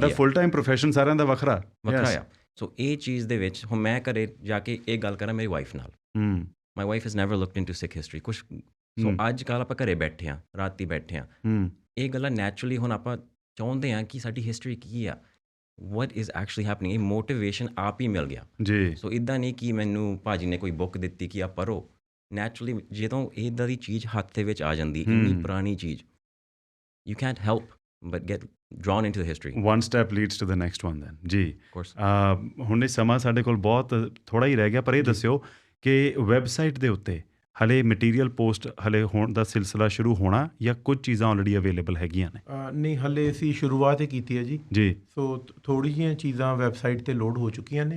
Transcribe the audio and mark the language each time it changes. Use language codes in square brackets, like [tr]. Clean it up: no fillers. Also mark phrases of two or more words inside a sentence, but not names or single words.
[pa] ਤੁਹਾਡਾ [en] full time profession [pa] ਸਾਰਿਆਂ ਦਾ ਵੱਖਰਾ ਆ। ਸੋ ਇਹ ਚੀਜ਼ ਦੇ ਵਿੱਚ ਹੁਣ ਮੈਂ ਘਰੇ ਜਾ ਕੇ ਇਹ ਗੱਲ ਕਰਾਂ ਮੇਰੀ ਵਾਈਫ ਨਾਲ, [en] my wife has never looked into Sikh history [pa] ਕੁਛ। ਸੋ ਅੱਜ ਕੱਲ੍ਹ ਆਪਾਂ ਘਰੇ ਬੈਠੇ ਆ, ਰਾਤੀ ਬੈਠੇ ਆ, ਇਹ ਗੱਲਾਂ ਨੈਚੁਰਲੀ ਹੁਣ ਆਪਾਂ ਚਾਹੁੰਦੇ ਹਾਂ ਕਿ ਸਾਡੀ ਹਿਸਟਰੀ ਕੀ ਆ, [en] what is actually happening, [pa] ਇਹ ਮੋਟੀਵੇਸ਼ਨ ਆਪ ਹੀ ਮਿਲ ਗਿਆ ਜੀ। ਸੋ ਇੱਦਾਂ ਨਹੀਂ ਕਿ ਮੈਨੂੰ ਭਾਜੀ ਨੇ ਕੋਈ ਬੁੱਕ ਦਿੱਤੀ ਕਿ ਆ ਪੜ੍ਹੋ। ਨੈਚੁਰਲੀ ਜਦੋਂ ਇੱਦਾਂ ਦੀ ਚੀਜ਼ ਹੱਥ ਦੇ ਵਿੱਚ ਆ ਜਾਂਦੀ, ਇੰਨੀ ਪੁਰਾਣੀ ਚੀਜ਼, [en] you can't help but get drawn into the history. One step leads to the next one then. [pa] ਜੀ [en] Of course. [pa] ਹੁਣ ਇਹ ਸਮਾਂ ਸਾਡੇ ਕੋਲ ਬਹੁਤ ਥੋੜ੍ਹਾ ਹੀ ਰਹਿ ਗਿਆ, ਪਰ ਇਹ ਦੱਸਿਓ ਕਿ ਵੈਬਸਾਈਟ ਦੇ ਉੱਤੇ ਹਲੇ [en] material post [pa] ਹਲੇ ਹੋਣ ਦਾ ਸਿਲਸਿਲਾ ਸ਼ੁਰੂ ਹੋਣਾ, ਜਾਂ ਕੁਝ ਚੀਜ਼ਾਂ [en] already available [pa] ਹੈਗੀਆਂ ਨੇ? ਨਹੀਂ, ਹਲੇ ਅਸੀਂ ਸ਼ੁਰੂਆਤ ਹੀ ਕੀਤੀ ਹੈ ਜੀ। ਜੀ। ਸੋ ਥੋੜ੍ਹੀ ਜਿਹੀਆਂ ਚੀਜ਼ਾਂ ਵੈਬਸਾਈਟ 'ਤੇ ਲੋਡ ਹੋ ਚੁੱਕੀਆਂ ਨੇ